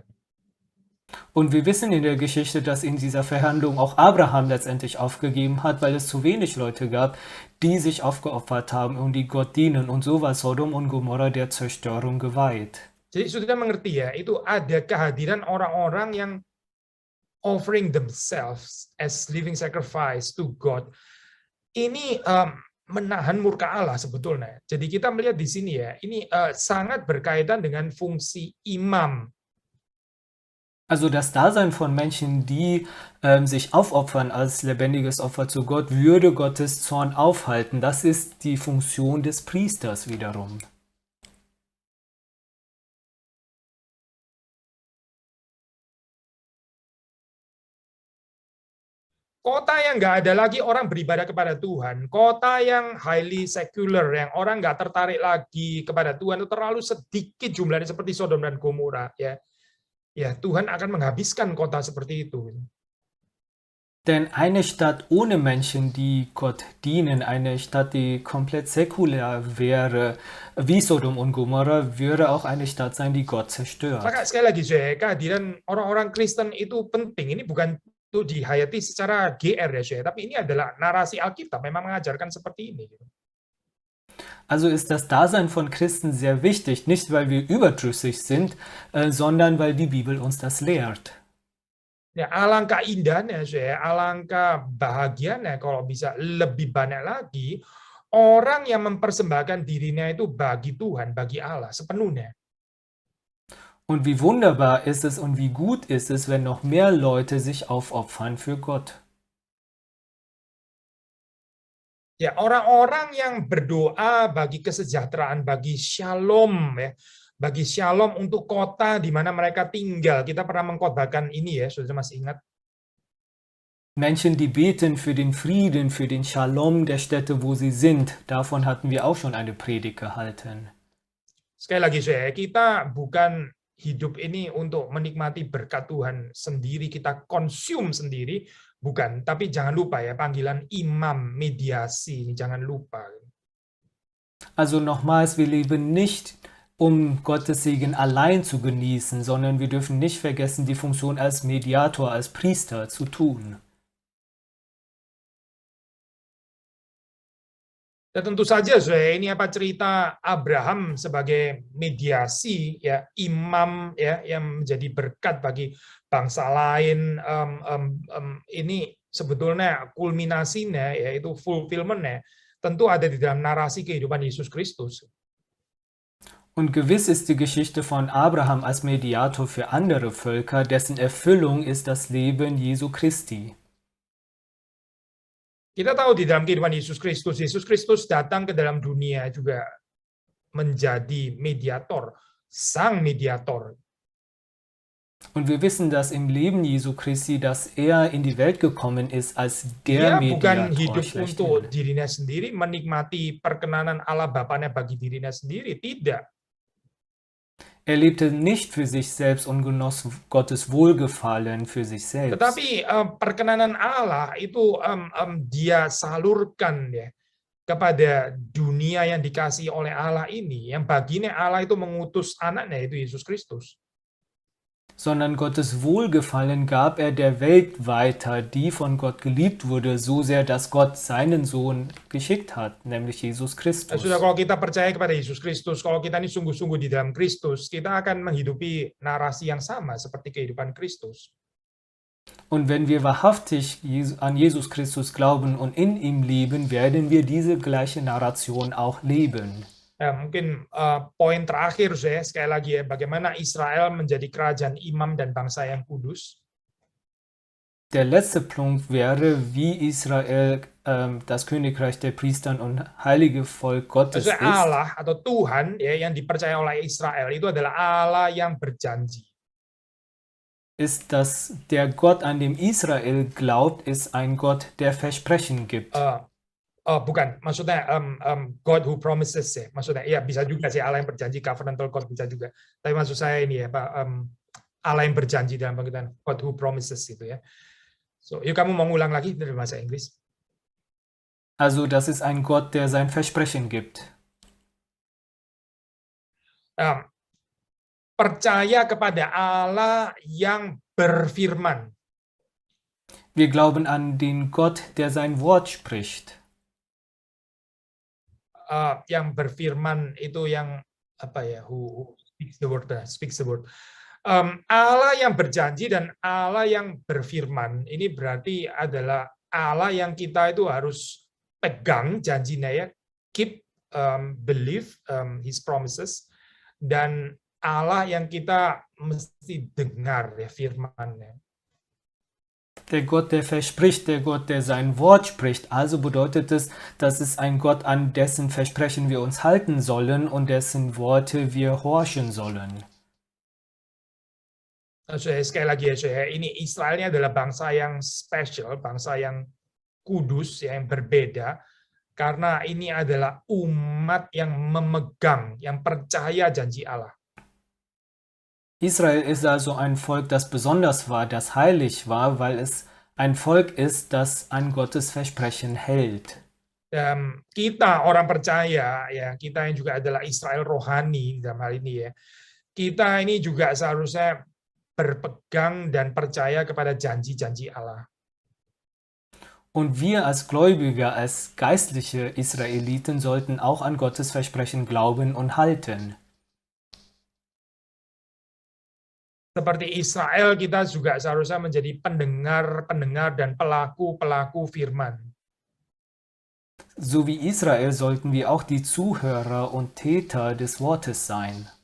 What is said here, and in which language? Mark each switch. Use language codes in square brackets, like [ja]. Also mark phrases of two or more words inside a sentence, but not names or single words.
[de] Und wir wissen in der Geschichte, dass in dieser Verhandlung auch Abraham letztendlich aufgegeben hat, weil es zu wenig Leute gab, die sich aufgeopfert haben und die Gott dienen. Und so war Sodom und Gomorra der Zerstörung geweiht. [id] Jadi sudah mengerti ya, itu ada kehadiran orang-orang yang [en] offering themselves as living sacrifice to God. [id] Ini menahan murka Allah sebetulnya. Jadi kita melihat di sini ya, ini sangat berkaitan dengan fungsi imam. [de] Also das Dasein von Menschen, die sich aufopfern als lebendiges Opfer zu Gott, würde Gottes Zorn aufhalten. Das ist die Funktion des Priesters wiederum. [id] Kota yang nggak ada lagi orang beribadah kepada Tuhan, kota yang [en] highly secular, [id] yang orang nggak tertarik lagi kepada Tuhan, itu terlalu sedikit jumlahnya seperti Sodom dan Gomora, ya. Ya, Tuhan akan menghabiskan kota seperti itu. [de] Denn eine Stadt ohne Menschen, die Gott dienen, eine Stadt, die komplett säkulär wäre, wie Sodom und Gomorra, würde auch eine Stadt sein, die Gott zerstört. [id] Maka sekali lagi, kehadiran orang-orang Kristen itu penting. Ini bukan itu dihayati secara GR ya, tapi ini adalah narasi Alkitab memang mengajarkan seperti ini. [de] Also ist das Dasein von Christen sehr wichtig, nicht weil wir überdrüssig sind, sondern weil die Bibel uns das lehrt. [id] Ya, alangkah indahnya, alangkah bahagianya kalau bisa lebih banyak lagi orang yang mempersembahkan dirinya itu bagi Tuhan, bagi Allah sepenuhnya. [de] Und wie wunderbar ist es und wie gut ist es, wenn noch mehr Leute sich aufopfern für Gott. [id] Ya, orang-orang yang berdoa bagi kesejahteraan, bagi shalom ya, bagi shalom untuk kota di mana mereka tinggal. Kita pernah mengkhotbahkan ini ya, sudah masih ingat? [de] Menschen, die beten für den Frieden, für den Shalom der Städte, wo sie sind. Davon hatten wir auch schon eine Predigt gehalten. [id] Sekali lagi, kita bukan hidup ini untuk menikmati berkat Tuhan sendiri, kita konsum sendiri, bukan. Tapi jangan lupa ya, panggilan imam, mediasi, jangan lupa. [de] Also nochmals, wir leben nicht, um Gottes Segen allein zu genießen, sondern wir dürfen nicht vergessen, die Funktion als Mediator, als Priester zu tun. [id] Dan tentu saja, Saudara, ini apa cerita Abraham sebagai mediasi, ya, imam, ya, yang menjadi berkat bagi bangsa lain. Ini sebetulnya kulminasinya, yaitu fulfillment-nya, tentu ada di dalam narasi kehidupan Yesus Kristus. [de] Und gewiss ist die Geschichte von Abraham als Mediator für andere Völker, dessen Erfüllung ist das Leben Jesu Christi. [id] Kita tahu di dalam kehidupan Yesus Kristus datang ke dalam dunia juga menjadi mediator, sang mediator. [de] Und wir wissen, dass im Leben Jesu Christi, dass er in die Welt gekommen ist als [id] Dia [de] der [id] bukan [de] Mediator [id] hidup untuk [de] schlechthin. [id] dirinya sendiri, menikmati perkenanan Allah Bapaknya bagi dirinya sendiri. Tidak. [de] Er lebte nicht für sich selbst und genoss Gottes Wohlgefallen für sich selbst. [id] Tetapi perkenanan Allah itu dia salurkan, ya, kepada dunia yang dikasihi oleh Allah ini, yang baginya Allah itu mengutus anaknya, yaitu Yesus Kristus. [de] Sondern Gottes Wohlgefallen gab er der Welt weiter, die von Gott geliebt wurde, so sehr, dass Gott seinen Sohn geschickt hat, nämlich Jesus Christus. [id] Sudah, kalau kita percaya kepada Yesus Kristus, kalau kita ini sungguh-sungguh di dalam Kristus, kita akan menghidupi narasi yang sama seperti kehidupan Kristus. [de] Und wenn wir wahrhaftig an Jesus Christus glauben und in ihm leben, werden wir diese gleiche Narration auch leben. [id] Ya, mungkin poin terakhir, saya sekali lagi, ya, bagaimana Israel menjadi kerajaan imam dan bangsa yang kudus. [de] Der letzte Punkt wäre, wie Israel das Königreich der Priester und heilige Volk Gottes [id] Maksudnya [de] ist. [id] Allah atau Tuhan, ya, yang dipercaya oleh Israel itu adalah Allah yang berjanji. [de] Ist, dass der Gott, an dem Israel glaubt, ist ein Gott, der Versprechen gibt. [id] Bukan, maksudnya [en] God who promises, [id] ya. Maksudnya, ya, bisa juga sih Allah yang berjanji, [en] covenantal God [id] bisa juga. Tapi maksud saya ini, ya, Pak, Allah yang berjanji dalam pengertian [en] God who promises [id] itu, ya. So, yuk kamu mau ngulang lagi dari bahasa Inggris. Also, das ist ein Gott, der sein Versprechen gibt. Percaya kepada Allah yang berfirman. Wir glauben an den Gott, der sein Wort spricht. Yang berfirman itu yang apa ya? [en] Who speaks the word? Speaks the word. [id] Allah yang berjanji dan Allah yang berfirman. Ini berarti adalah Allah yang kita itu harus pegang janjinya, ya, [en] keep, believe His promises, [id] dan Allah yang kita mesti dengar, ya, firman-Nya. [de] Der Gott, der verspricht, der Gott, der sein Wort spricht. Also bedeutet es, dass es ein Gott, an dessen Versprechen wir uns halten sollen und dessen Worte wir horchen sollen. [id] Sekali lagi, ya, ini Israelnya adalah bangsa yang spesial, bangsa yang kudus, yang berbeda, karena ini adalah umat yang memegang, yang percaya janji Allah. [de] Israel ist also ein Volk, das besonders war, das heilig war, weil es ein Volk ist, das an Gottes Versprechen hält. [id] Kita orang percaya, ya, kita yang juga adalah Israel rohani dalam hal ini, ya, kita ini juga seharusnya berpegang dan percaya kepada janji-janji Allah. [de] Und wir als Gläubige, als geistliche Israeliten sollten auch an Gottes Versprechen glauben und halten. [id] Seperti Israel, kita juga seharusnya menjadi pendengar dan pelaku firman. [de] So wie Israel sollten wir auch die Zuhörer und Täter des Wortes sein.